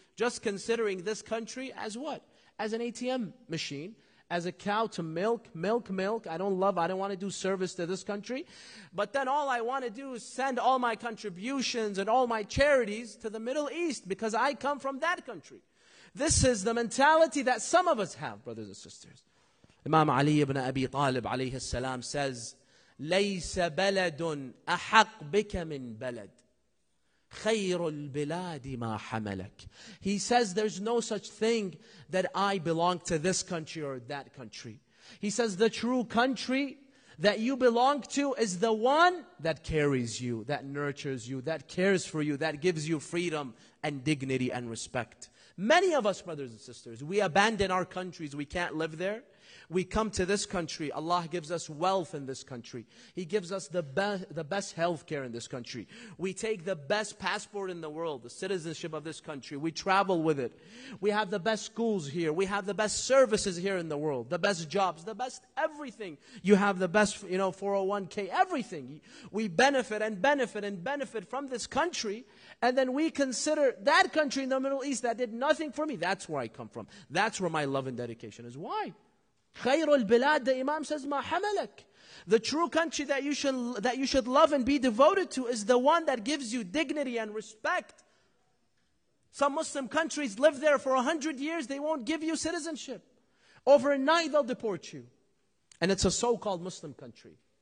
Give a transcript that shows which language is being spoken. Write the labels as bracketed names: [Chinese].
[English] Just considering this country as what? As an ATM machine, as a cow to milk. I don't want to do service to this country. But then all I want to do is send all my contributions and all my charities to the Middle East because I come from that country. This is the mentality that some of us have, brothers and sisters. Imam Ali ibn Abi Talib alayhi salam says, [Arabic] ليس بلد أحق بك من بلد خير البلاد ما حملك. [English] He says there's no such thing that I belong to this country or that country. He says the true country that you belong to is the one that carries you, that nurtures you, that cares for you, that gives you freedom and dignity and respect. Many of us, brothers and sisters, we abandon our countries. We can't live there. We come to this country. Allah gives us wealth in this country. He gives us the best health care in this country. We take the best passport in the world, the citizenship of this country. We travel with it. We have the best schools here. We have the best services here in the world. The best jobs, the best everything. You have the best, 401k, everything. We benefit and benefit and benefit from this country. And then we consider that country in the Middle East that did nothing for me. That's where I come from. That's where my love and dedication is. Why? [Arabic] خَيْرُ الْبِلَادِ, [English] the Imam says, [Arabic] مَا حَمَلَكَ. [English] The true country that you should love and be devoted to is the one that gives you dignity and respect. Some Muslim countries live there for 100 years, they won't give you citizenship. Overnight they'll deport you. And it's a so-called Muslim country.